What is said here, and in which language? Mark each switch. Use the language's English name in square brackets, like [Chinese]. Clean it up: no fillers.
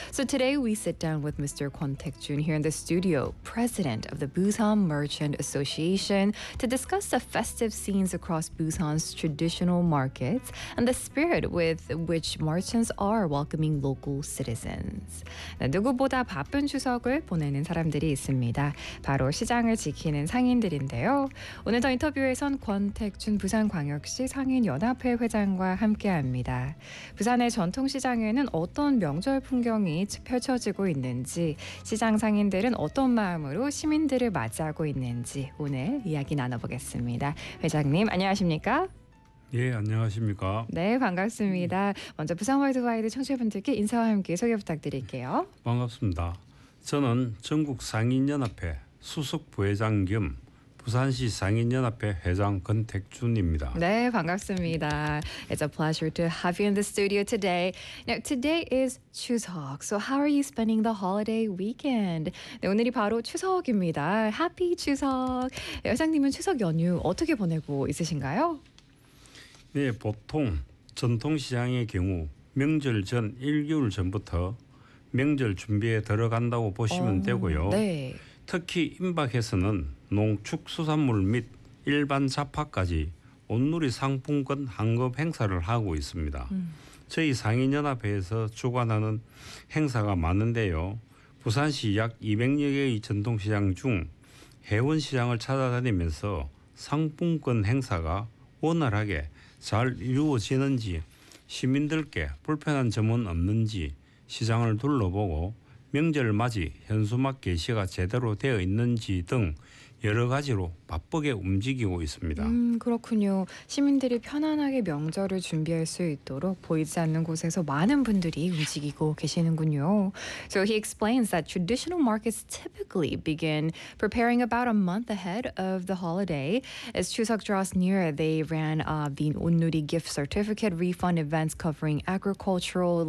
[English] So today we sit down with Mr. Kwon Taek-jun here in the studio, president of the Busan Merchant Association, to discuss the festive scenes across Busan's traditional markets and the spirit with which merchants are welcoming local citizens. [Korean] 누구보다 바쁜 추석을 보내는 사람들이 있습니다. 바로 시장을 지키는 상인들인데요. 오늘 더 인터뷰에선 권택준 부산광역시 상인연합회 회장과 함께합니다. 부산의 전통시장에는 어떤 명절 풍경이 펼쳐지고 있는지, 시장 상인들은 어떤 마음으로 시민들을 맞이하고 있는지 오늘 이야기 나눠보겠습니다. 회장님 안녕하십니까? 예, 안녕하십니까? 네, 반갑습니다. 먼저 부산 월드와이드 청취자분들께 인사와 함께 소개 부탁드릴게요. 반갑습니다. 저는 전국 상인연합회 수석 부회장 겸 부산시 상인연합회 회장 권택준입니다. 네, 반갑습니다. [English] It's a pleasure to have you in the studio today. Now, today is Chuseok. So how are you spending the holiday weekend? [Korean] 네, 오늘이 바로 추석입니다. [English] Happy Chuseok. [Korean] 회장님은 추석 연휴 어떻게 보내고 있으신가요? 네, 보통 전통시장의 경우 명절 전 1개월 전부터 명절 준비에 들어간다고 보시면 되고요. 네. 특히 임박에서는 농축수산물 및 일반 잡화까지 온누리 상품권 환급 행사를 하고 있습니다. 저희 상인연합회에서 주관하는 행사가 많은데요. 부산시 약 200여 개의 전통시장 중 해운시장을 찾아다니면서 상품권 행사가 원활하게 잘 이루어지는지, 시민들께 불편한 점은 없는지 시장을 둘러보고 명절 맞이 현수막 게시가 제대로 되어 있는지 등 여러 가지로 바쁘게 움직이고 있습니다. 그렇군요. 시민들이 편안하게 명절을 준비할 수 있도록 보이지 않는 곳에서 많은 분들이 움직이고 계시는군요. [English] So he explains that traditional markets typically begin preparing about a month ahead of the holiday. As Chuseok draws near, they ran the Onnuri gift certificate refund events covering agricultural